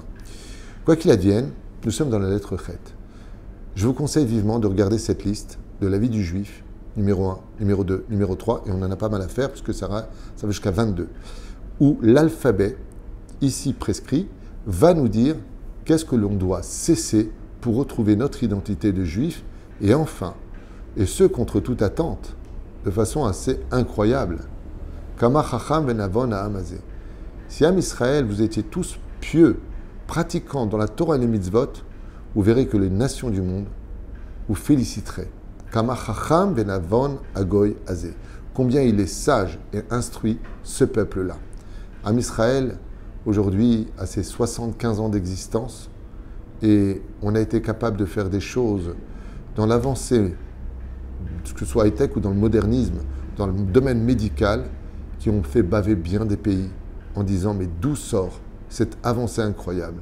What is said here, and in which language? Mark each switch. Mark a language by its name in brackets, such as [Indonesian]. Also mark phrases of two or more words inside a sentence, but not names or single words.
[French] Quoi qu'il advienne, nous sommes dans la lettre Chet. Je vous conseille vivement de regarder cette liste de la vie du juif, numéro 1, numéro 2, numéro 3, et on en a pas mal à faire parce que ça va jusqu'à 22, où l'alphabet, ici prescrit, va nous dire qu'est-ce que l'on doit cesser pour retrouver notre identité de juif, et enfin, et ce contre toute attente, de façon assez incroyable. [Hebrew] כמה חכם ונבון העם הזה. [French] Si [Hebrew] עם ישראל, [French] vous étiez tous pieux, pratiquants dans la Torah et les mitzvot, vous verrez que les nations du monde vous féliciteraient. [Hebrew] כמה חכם ונבון הגוי הזה. [French] Combien il est sage et instruit, ce peuple-là. [Hebrew] עם ישראל, [French] aujourd'hui, a ses 75 ans d'existence, et on a été capable de faire des choses dans l'avancée, que ce soit high-tech ou dans le modernisme, dans le domaine médical, qui ont fait baver bien des pays en disant mais d'où sort cette avancée incroyable?